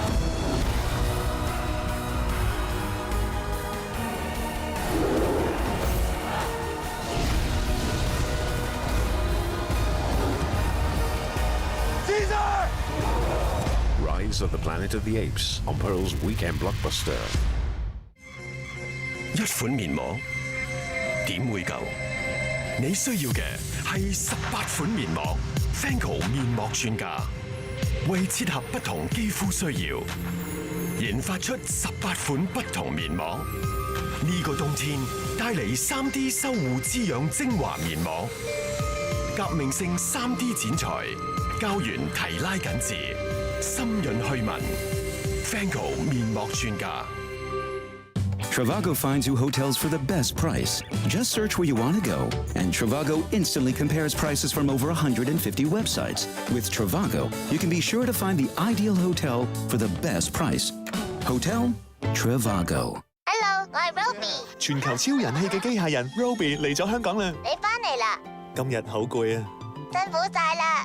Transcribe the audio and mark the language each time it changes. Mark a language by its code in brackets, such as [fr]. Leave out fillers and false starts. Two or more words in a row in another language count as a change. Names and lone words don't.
[en] Caesar! Rise of the Planet of the Apes on Pearl's weekend blockbuster. [yue] 一款面膜點會夠？你需要嘅係18款面膜 ，Fanco 面膜專家為切合不同肌膚需要，研發出18款不同面膜。呢個冬天帶嚟3D 修護滋養精華面膜，革命性3D 剪裁，膠原提拉緊緻，深潤去紋 ，Fanco 面膜專家。 [en] Trivago finds you hotels for the best price. Just search where you want to go, and Trivago instantly compares prices from over 150 websites. With Trivago, you can be sure to find the ideal hotel for the best price. Hotel Trivago. [yue] Hello，我係 Roby。全球超人氣嘅機械人 Roby 嚟咗香港啦！你返嚟啦？今日好攰啊！辛苦晒啦！